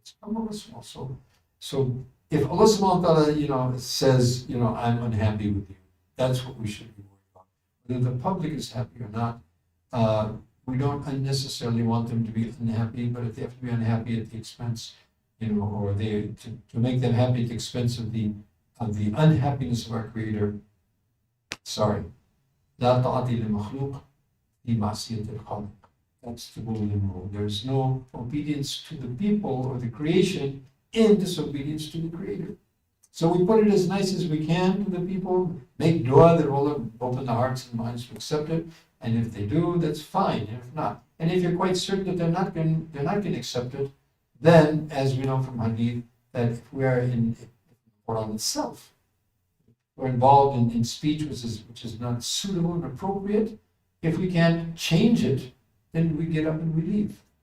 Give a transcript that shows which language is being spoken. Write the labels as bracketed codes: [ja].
[en] It's Allah also. So if Allah subhanahu wa ta'ala, says, I'm unhappy with you, that's what we should be worried about. Whether the public is happy or not, we don't unnecessarily want them to be unhappy, but if they have to be unhappy at the expense, or to make them happy at the expense of the unhappiness of our Creator, sorry. [ar] لا طاعة لمخلوق في معصية الخالق. [en] That's the golden rule. There's no obedience to the people or the creation in disobedience to the Creator. So we put it as nice as we can to the people, make dua that will open the hearts and minds to accept it, and if they do, that's fine. And if not, and if you're quite certain that they're not going to accept it, then, as we know from Hadith, that if we are in Quran itself, we're involved in speech which is not suitable and appropriate, if we can't change it, then we get up and we leave.